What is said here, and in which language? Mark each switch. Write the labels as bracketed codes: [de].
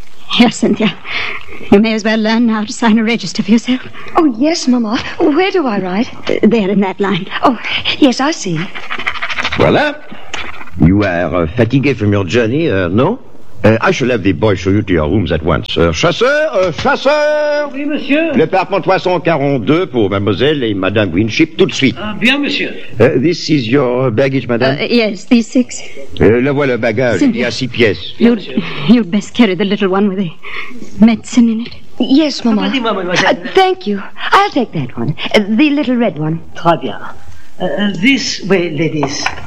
[en] Here, Cynthia, you may as well learn now to sign a register for yourself. Oh, yes, Mama. Where do I write? There, in that line. Oh, yes, I see. [fr] Voilà. [en] You are fatigued from your journey, no? I shall have the boy show you to your rooms at once. [fr] Chasseur! Oui, monsieur. Le Parpent 342 pour mademoiselle et madame Winship, tout de suite. Bien, monsieur. [en] This is your baggage, madame? Yes, these six. [fr] La voilà, bagage. Cynthia. Il y a six pièces. [en] You'd best carry the little one with the medicine in it. Yes, mama. Thank you. I'll take that one. The little red one. [fr] Très bien. [en] This way, ladies.